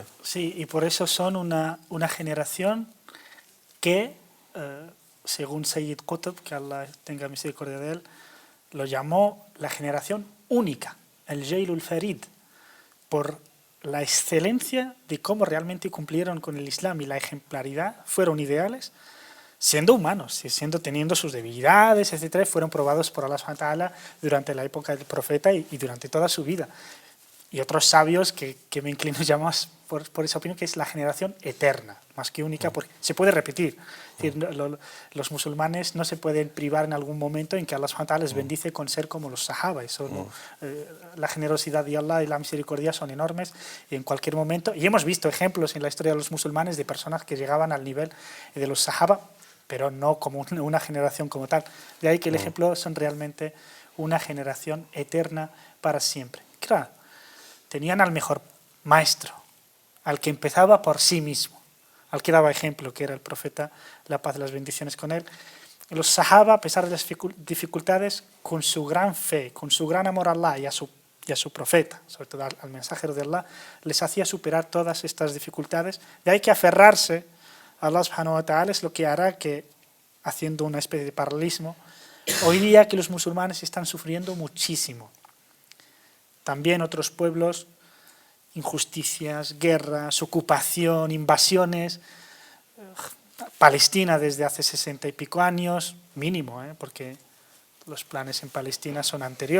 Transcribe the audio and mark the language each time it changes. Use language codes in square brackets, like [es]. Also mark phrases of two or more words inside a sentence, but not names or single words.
[es] Sí, y por eso son una generación que, según Sayyid Qutb, que Allah tenga misericordia de él, lo llamó la generación única, el [ar] الجيل الفريد, [es] por la excelencia de cómo realmente cumplieron con el Islam y la ejemplaridad fueron ideales, siendo humanos, teniendo sus debilidades, etcétera, fueron probados por [ar] الله سبحانه وتعالى [es] durante la época del profeta y durante toda su vida. Y otros sabios que me inclino ya más por esa opinión, que es la generación eterna, más que única, porque se puede repetir. Es decir, los musulmanes no se pueden privar en algún momento en que [ar] الله سبحانه وتعالى [es] les bendice con ser como los sahaba. La generosidad de Allah y la misericordia son enormes y en cualquier momento, y hemos visto ejemplos en la historia de los musulmanes de personas que llegaban al nivel de los sahaba, pero no como una generación como tal. De ahí que el ejemplo son realmente una generación eterna para siempre. Claro, tenían al mejor maestro, al que empezaba por sí mismo, al que daba ejemplo, que era el profeta, la paz y las bendiciones con él. Los sahaba, a pesar de las dificultades, con su gran fe, con su gran amor a Allah y a su profeta, sobre todo al mensajero de Allah, les hacía superar todas estas dificultades. De ahí que aferrarse a [ar] الله سبحانه وتعالى [es] es lo que hará que, haciendo una especie de paralelismo, hoy día que los musulmanes están sufriendo muchísimo. También otros pueblos, injusticias, guerras, ocupación, invasiones. Palestina desde hace 60 y pico años, mínimo, porque los planes en Palestina son anteriores.